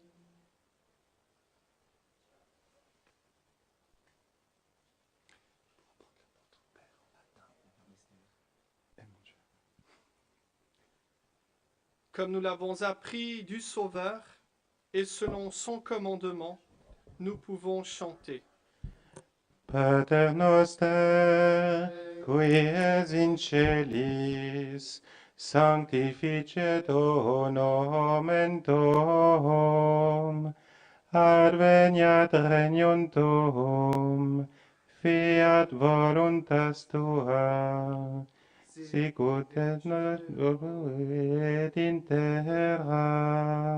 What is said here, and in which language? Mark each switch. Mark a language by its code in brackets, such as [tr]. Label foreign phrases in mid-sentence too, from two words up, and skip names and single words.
[fr] Comme nous l'avons appris du Sauveur, et selon son commandement, nous pouvons chanter. [la] Pater noster, qui es in celis, sanctificetur nomen tuum, adveniat regnum tuum, fiat voluntas tua, sicut et in terra.